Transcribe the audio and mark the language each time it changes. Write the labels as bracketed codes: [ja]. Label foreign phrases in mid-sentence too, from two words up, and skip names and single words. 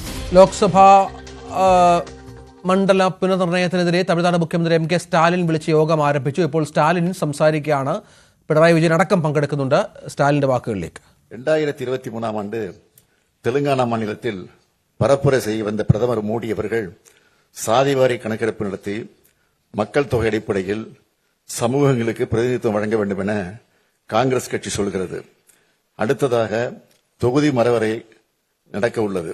[ml] ലോക്സഭാ മണ്ഡല പുനർനിർണയത്തിനെതിരെ തമിഴ്നാട് മുഖ്യമന്ത്രി എം കെ സ്റ്റാലിൻ വിളിച്ച യോഗം ആരംഭിച്ചു. ഇപ്പോൾ സ്റ്റാലിൻ സംസാരിക്കുകയാണ്. പിണറായി വിജയൻ അടക്കം പങ്കെടുക്കുന്നുണ്ട്. സ്റ്റാലിന്റെ വാക്കുകളിലേക്ക്. [ta] 2023 ஆண்டு தெலுங்கானா மாநிலத்தில் பரப்புரை செய்ய வந்த பிரதமர் மோடி அவர்கள் சாதிவாரி கணக்கெடுப்பு நடத்தி மக்கள் தொகை அடிப்படையில் சமூகங்களுக்கு பிரதிநிதித்துவம் வழங்க வேண்டும் என காங்கிரஸ் கட்சி சொல்கிறது. அடுத்ததாக தொகுதி மறுவரை நடக்க உள்ளது.